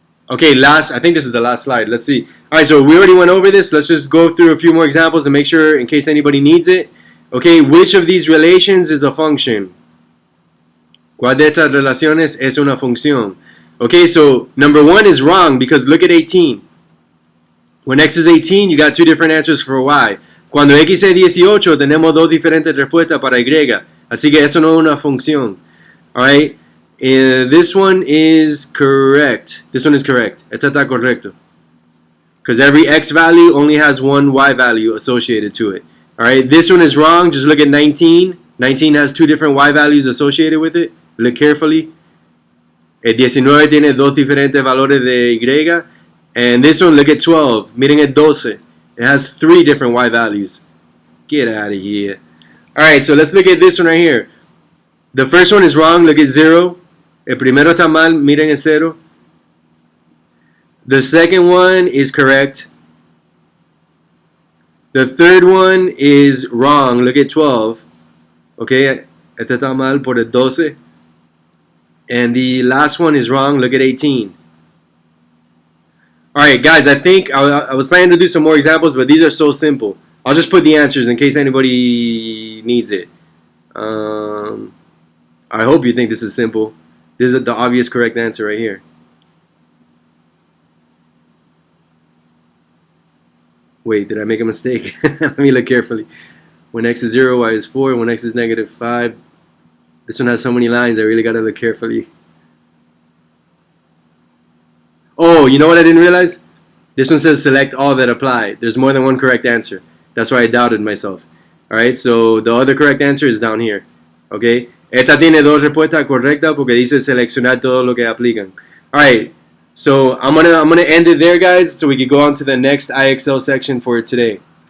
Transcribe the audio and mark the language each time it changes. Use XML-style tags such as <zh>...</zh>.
<en>Okay, I think this is the last slide. Let's see. Alright, so we already went over this. Let's just go through a few more examples to make sure in case anybody needs it. Okay, which of these relations is a function?</en> <es>¿Cuál de estas relaciones es una función?</es> <en>Okay, so number one is wrong because look at 18. When x is 18, you got two different answers for y.</en> <es>Cuando x es 18, tenemos dos diferentes respuestas para y. Así que eso no es una función.</es> <en>Alright, this one is correct. This one is correct.</en> <es>Esta está correcto.</es> <en>Because every x value only has one y value associated to it. Alright, this one is wrong. Just look at 19. 19 has two different y values associated with it. Look carefully.</en> <es>El 19 tiene dos diferentes valores de y.</es> <en>And this one, look at 12.</en> <es>Miren el 12.</es> <en>It has three different y values. Get out of here. Alright, so let's look at this one right here. The first one is wrong. Look at 0.</en> <es>El primero está mal, miren el cero.</es> <en>The second one is correct. The third one is wrong. Look at 12.</en> <es>Okay, este está mal por el 12.</es> <en>And the last one is wrong. Look at 18. Alright, guys, I think I was planning to do some more examples, but these are so simple. I'll just put the answers in case anybody needs it. I hope you think this is simple. This is the obvious correct answer right here. Wait, did I make a mistake? Let me look carefully. When x is 0, y is 4. When x is negative 5. This one has so many lines, I really gotta look carefully. Oh, you know what I didn't realize? This one says select all that apply. There's more than one correct answer. That's why I doubted myself. Alright, so the other correct answer is down here. Okay?</en> <es>Esta tiene dos respuestas correctas porque dice seleccionar todo lo que aplican.</es> <en>Alright, so I'm gonna end it there, guys, so we can go on to the next IXL section for today.</en>